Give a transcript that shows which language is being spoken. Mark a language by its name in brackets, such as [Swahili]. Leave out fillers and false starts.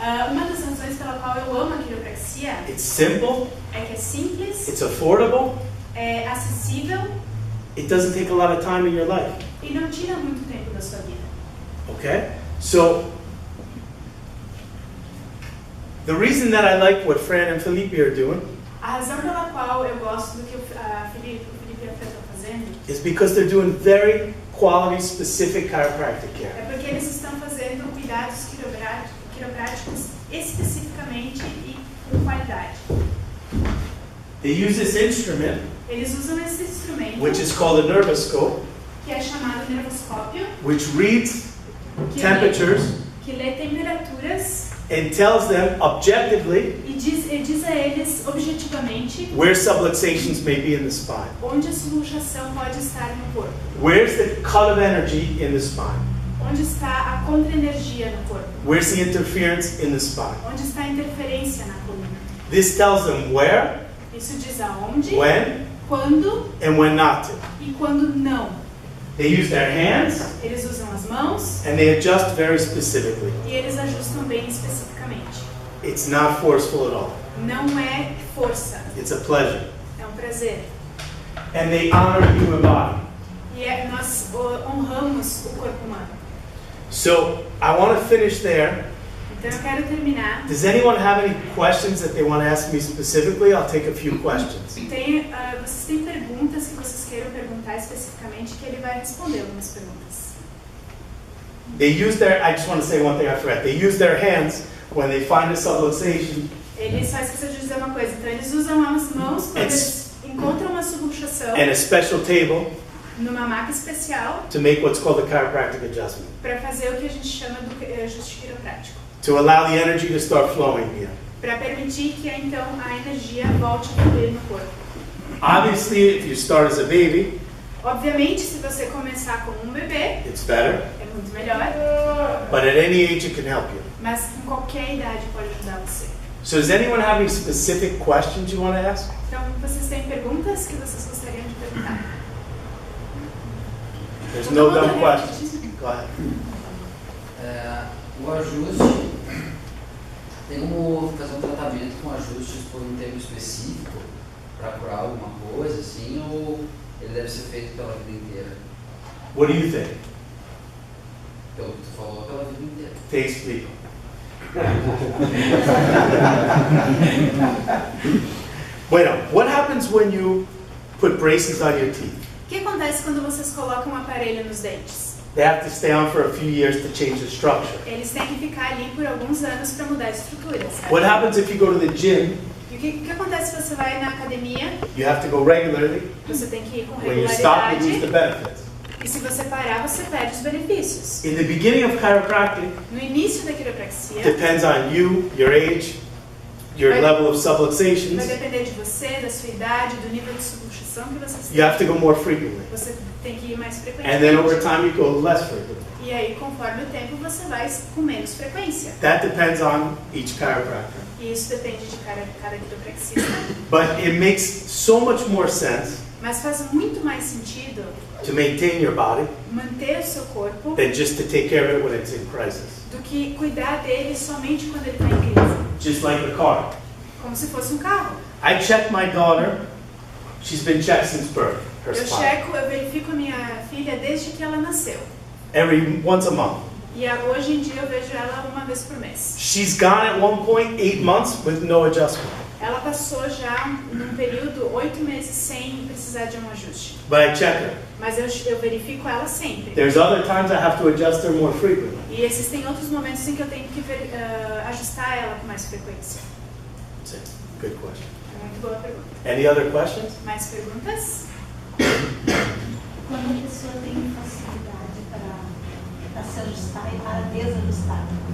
[Portuguese] Uma das razões pela qual eu amo a quiropraxia [English] It's simple, [Portuguese] é que é simples, [English] it's affordable, [Portuguese] é acessível [English] it doesn't take a lot of time in your life. [Portuguese] e não tira muito tempo da sua vida. [English] Okay? So, the reason that I like what Fran and Felipe are doing [Portuguese] A razão pela qual eu gosto do que o Felipe e a Fran estão fazendo [English] is because they're doing very quality, specific chiropractic care. [Portuguese] é porque eles estão fazendo cuidados quiropráticos especificamente e com qualidade. [English] They use this instrument, [Portuguese] Eles usam esse instrumento, [English] which is called a nervoscope, [Portuguese] que é chamado nervoscópio, [English] which reads [Portuguese] que [English] temperatures [Portuguese] lê temperaturas [English] and tells them objectively [Portuguese] e diz a eles objetivamente [English] where subluxations may be in the spine. [Portuguese] onde a subluxação pode estar no corpo, [English] Where's the cut of energy in the spine? [Portuguese] onde está a contra-energia no corpo, [English] Where's the interference in the spine? [Portuguese] onde está a interferência na coluna. [English] This tells them where, [Portuguese] Isso diz aonde, [English] when, [Portuguese] quando [English] and when not to. [Portuguese] e quando não. [English] They use their hands [Portuguese] Eles usam as mãos [English] and they adjust very specifically. [Portuguese] e eles ajustam bem especificamente. [English] It's not forceful at all. [Portuguese] Não é força, [English] It's a pleasure. [Portuguese] é um prazer. [English] And they honor the human body. [Portuguese] E nós honramos o corpo humano. [English] So I want to finish there. [Portuguese] Então eu quero terminar. [English] Does anyone have any questions that they want to ask me specifically? I'll take a few questions. [Portuguese] Vocês têm perguntas que vocês queiram perguntar especificamente que ele vai responder algumas perguntas. [English] They use their, I just want to say one thing I forgot. They use their hands when they find a subluxation. [Portuguese] Ele só esqueceu de dizer uma coisa. Então eles usam as mãos quando eles encontram uma subluxação. [English] And a special table [Portuguese] Numa maca especial. [English] To make what's called a chiropractic adjustment. [Portuguese] Para fazer o que a gente chama do ajuste quiroprático. [English] To allow the energy to start flowing again. [Portuguese] Para permitir que então a energia volte a fluir no corpo. [English] Obviously, if you start as a baby, [Portuguese] obviamente, se você começar como bebê, [English] it's better. [Portuguese] É muito melhor. [English] But at any age, it can help you. [Portuguese] Mas em qualquer idade pode ajudar você. [English] So does anyone have any specific questions you want to ask? [Portuguese] Então, vocês têm perguntas que vocês gostariam de perguntar? [English] There's no dumb questions. Go ahead. [Portuguese] O ajuste, tem como fazer um tratamento com ajustes por um tempo específico para curar alguma coisa, assim, ou ele deve ser feito pela vida inteira? [English] What do you think? [Portuguese] Pelo que tu falou, pela vida inteira. Te explico. [Spanish] Bueno, [English] what happens when you put braces on your teeth? [Portuguese] O que acontece quando vocês colocam um aparelho nos dentes? [English] They have to stay on for a few years to change the structure. [Portuguese] Eles têm que ficar ali por alguns anos para mudar a estrutura, certo? [English] What happens if you go to the gym? [Portuguese] E o que acontece se você vai na academia? [English] You have to go regularly. [Portuguese] Você tem que ir com [English] When you stop, you [Portuguese] regularidade. [English] lose the benefits. [Portuguese] E se você parar, você perde os benefícios. [English] In the beginning of chiropractic, [Portuguese] No início da quiropraxia, [English] depends on you, your age, your level of [Portuguese] vai [English] subluxations. [Portuguese] depender de você, da sua idade, do nível de subluxação que você [English] You have to go more frequently. [Portuguese] Você tem que ir mais [English] And then over [Portuguese] frequentemente. [English] time, you go less frequently. [Portuguese] E aí, conforme o tempo, você vai com menos frequência. [English] That depends on each chiropractor. [Portuguese] E isso depende de cada quiropraxista. [English] But it makes so much more sense [Portuguese] Mas faz muito mais sentido [English] to maintain your body [Portuguese] manter o seu corpo [English] than just to take care of it when it's in crisis. [Portuguese] do que cuidar dele somente quando ele está em crise. [English] Just like a car. [Portuguese] Como se fosse um carro. [English] I check my daughter. She's been checked since birth. Her [Portuguese] Eu [English] spine. [Portuguese] eu verifico a minha filha desde que ela nasceu. [English] Once a month. [Portuguese] E hoje em dia eu vejo ela uma vez por mês. [English] She's gone at one point 8 months with no adjustment. [Portuguese] Ela passou já num período 8 meses sem precisar de um ajuste. [English] But I check her. [Portuguese] Mas eu verifico ela sempre. [English] There's other times I have to adjust her more frequently. [Portuguese] E existem outros momentos em que eu tenho que ajustar ela com mais frequência. [English] That's it. Good question. [Portuguese] É muito boa pergunta. [English] Any other questions? [Portuguese] Mais perguntas? Quando a pessoa tem facilidade para se ajustar e para desajustar.